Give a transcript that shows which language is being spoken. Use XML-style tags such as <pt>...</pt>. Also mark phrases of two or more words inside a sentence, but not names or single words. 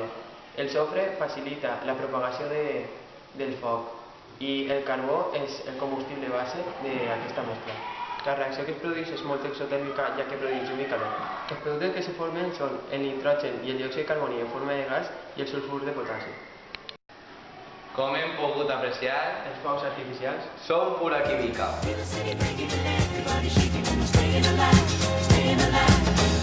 <ca>El sofre facilita la propagació del foc i el carbó és el combustible base d'aquesta mescla. La reacció que es produeix és molt exotèrmica, ja que produeix llum i calor. Els productes que se formen són el nitrogen i el diòxid de carboni en forma de gas i el sulfur de potasi. Com hem pogut apreciar, Els focs artificials són pura química.</ca> <en>Feel the city breaking and everybody shaking and staying alive, staying alive.</en>